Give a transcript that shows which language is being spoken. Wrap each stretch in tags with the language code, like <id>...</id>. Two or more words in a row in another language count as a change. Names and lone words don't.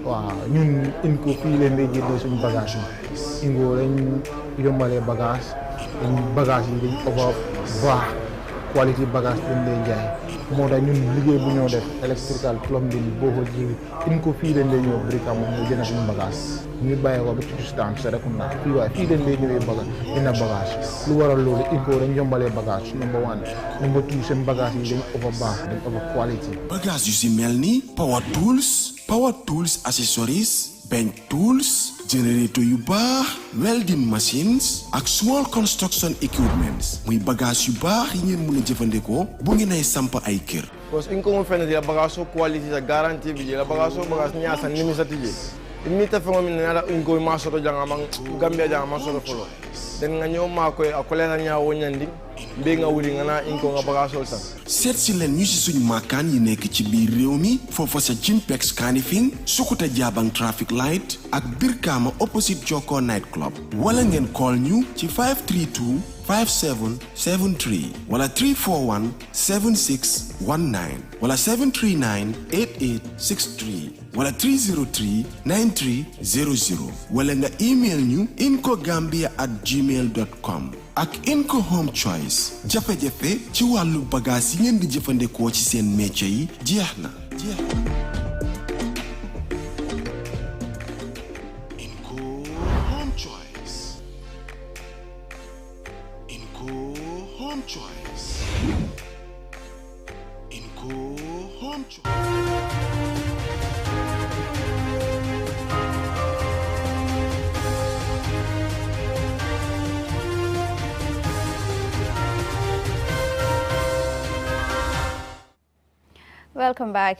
<wo>waaw ñun Inco fii leen day jëndee suñu bagage yi Inco dañ yombalee bagage yi dañ over baax quality bagage dañ lay jaay moo tax ñun liggéey bu ñoo def</wo> <en>electrical plumbing</en> <wo>boo ko ji Inco fii leen day ñëw Brikama moom ñu jënd suñu bagage ñu bàyyi ko ba ci distance Serekunda fii waaye fii leen day ñëwee bagage dina bagage lu waral loolu Inco dañ yombalee bagage number 1 number 2 seen bagage yi dañ over baax dañ over quality bagage yu si mel ni</wo> <en>power tools accessories bench tools generator</en> <wo>yu baax</wo> <en>welding machines</en> <wo>ak</wo> <en>small construction equipments</en> <wo>muy bagage yu baax yi ngeen mën a jëfandikoo bu ngeen ay samp ay kër</wo> <fr>parce que</fr> <man>Inco mo fene la bagage so quality la garantie bi la bagage so bagage nya san nimi satije mi ta fengo min na Inco ma soto janga man Gambia janga ma soto folo den nga ñoo ma koy akole na nya wonyandi mbe nga wuli nga na Inco nga bagage so san</man> <wo>seet si leen ñu si suñu maakaan yi nekk ci biir réew mi foofa sa Jinpex Kanifing Sukuta Jabang</wo> <en>traffic light</en> <wo>ak Brikama opposite Joko night club wala ngeen call ñu ci 532 5773 wala 341 7619 wala 739 8863 wala 303 9300 wala nga email ñu incogambia@gmail.com ak Inco Home Choice jafe-jafe ci wàllu bagage yi ngeen di jëfandikoo ci seen métier yi jeex na. Inco Home Choice. Inco Home Choice. Inco Home Choice.</wo> <en>Welcome back.</en>